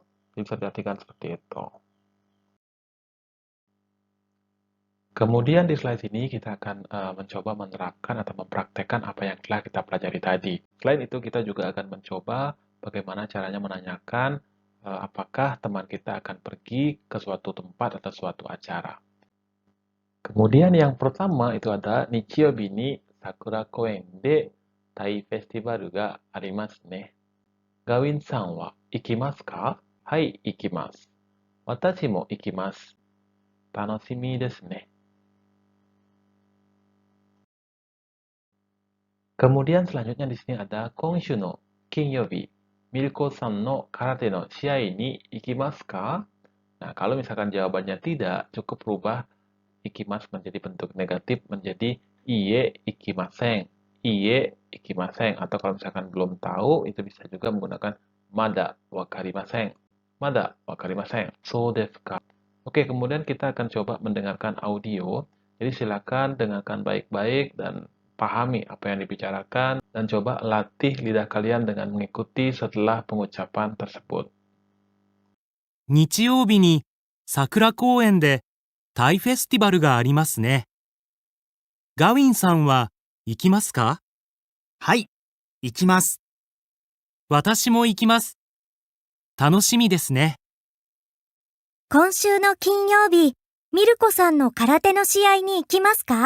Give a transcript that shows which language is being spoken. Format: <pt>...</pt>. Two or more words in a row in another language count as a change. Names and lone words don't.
<id>Bisa diartikan seperti itu. Kemudian di slide ini kita akan mencoba menerapkan atau mempraktekkan apa yang telah kita pelajari tadi. Selain itu kita juga akan mencoba bagaimana caranya menanyakan apakah teman kita akan pergi ke suatu tempat atau suatu acara. Kemudian yang pertama itu ada</id> <ja>日曜日に桜公園でタイフェスティバルがありますね. ガウィンさんは行きますか？はい、行きます. 私も行きます. 楽しみですね.</ja> <id>Kemudian selanjutnya di sini ada</id> <ja>今週の金曜日. ミルコさんの空手の試合に行きますか?</ja> <id>Nah, kalau misalkan jawabannya tidak, cukup rubah ikimasu menjadi bentuk negatif menjadi</id> <ja>いいえ行きません. いいえ行きません.</ja> <id>Atau kalau misalkan belum tahu, itu bisa juga menggunakan</id> <ja>まだ分かりません. まだ分かりません. そうですか?</ja> <id>Oke, kemudian kita akan coba mendengarkan audio. Jadi silakan dengarkan baik-baik dan pahami apa yang dibicarakan dan coba latih lidah kalian dengan mengikuti setelah pengucapan tersebut.</id> <ja>日曜日に桜公園でタイフェスティバルがありますね。ガウィンさんは行きますか？はい、行きます。私も行きます。楽しみですね。今週の金曜日、ミルコさんの空手の試合に行きますか？</ja>